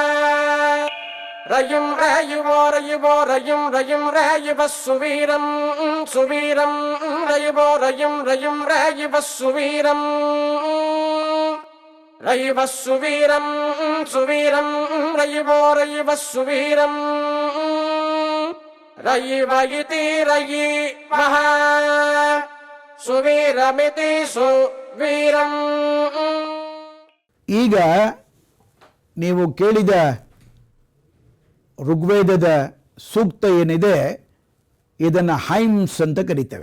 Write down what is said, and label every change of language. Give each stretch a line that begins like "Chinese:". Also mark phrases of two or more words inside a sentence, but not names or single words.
Sanskrit: रयं रयुवो रयुवो रयं रयं रयुव सुवीरं सुवीरं रयुवो रयं रयं रयुव सुवीरं रयुव सुवीरं सुवीरं रयुवो रयुव सुवीरं रयिव इति रयिवः सुवीरमिति सुवीरम्.
Kannada: ಈಗ ನೀವು ಕೇಳಿದ ಋಗ್ವೇದದ ಸೂಕ್ತ ಏನಿದೆ ಇದನ್ನು ಹೈಮ್ಸ್ ಅಂತ ಕರಿತೇವೆ.